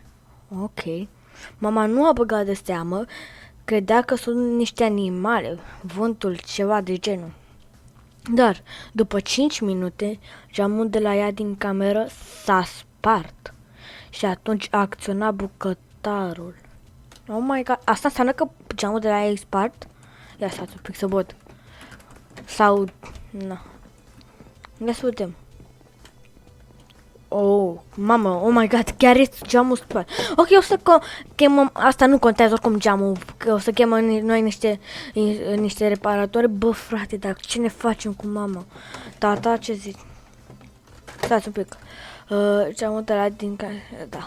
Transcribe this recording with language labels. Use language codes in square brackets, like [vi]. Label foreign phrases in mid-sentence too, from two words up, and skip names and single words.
[ro] Ok. Mama nu a băgat de seamă. Credea că sunt niște animale, vântul, ceva de genul. Dar, după 5 minute, geamul de la ea din cameră s-a spart. Și atunci a acționat bucătarul. [en] Oh my god, [ro] asta înseamnă că geamul de la ea e spart? Ia stați un pic să văd. Sau... na. Ia să vedem. Oh, mamă, [en] oh my god, [ro] chiar este geamul spart. Ok, o să chemăm, asta nu contează oricum geamul, că o să chemăm noi niște reparatori. Bă, frate, dar ce ne facem cu mama? Tata, ce zici? Stați un pic. Geamul de la din care... da.